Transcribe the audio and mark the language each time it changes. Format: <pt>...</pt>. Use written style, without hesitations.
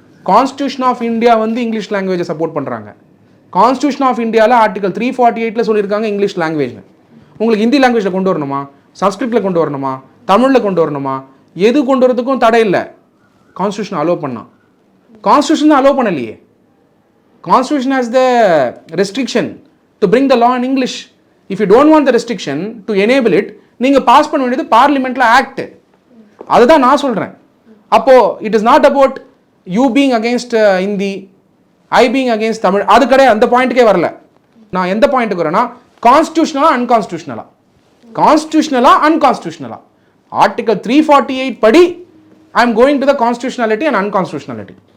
<ta>Constitution of India வந்து English லாங்குவேஜை support பண்ணுறாங்க. கான்ஸ்டியூஷன் ஆஃப் இந்தியாவில் ஆர்டிகல் 348 சொல்லியிருக்காங்க இங்கிலீஷ் லாங்குவேஜில். உங்களுக்கு ஹிந்தி லாங்குவேஜில் கொண்டு வரணுமா, சன்ஸ்கிரிட்டில் கொண்டு வரணுமா, தமிழில் கொண்டு வரணுமா, எது கொண்டு வரதுக்கும் தடை இல்லை. கான்ஸ்டியூஷன் அலோவ் பண்ணால், கான்ஸ்டியூஷன் அலோவ் பண்ணலையே.</ta> <en>Constitution has the restriction to bring the law in English. If you don't want the restriction to enable it,</en> <ta>நீங்க பாஸ் பண்ண வேண்டியது பார்லிமெண்ட்ல ஆக்ட். அதுதான் நான் சொல்றேன்.</ta> <en>அப்போ it is not about you being against Hindi, I being against Tamil,</en> <ta>அது கிடையாது. அந்த பாயிண்ட்டுக்கே வரல. நான் எந்த பாயிண்ட்டுக்கு வரேன்னா, கான்ஸ்டியூஷனலா அன்கான்ஸ்டியூஷனலா, கான்ஸ்டியூஷனலா அன்கான்ஸ்டியூஷனலா, ஆர்டிகல் 348 படி</ta> <en>I am going to the constitutionality and unconstitutionality.</en>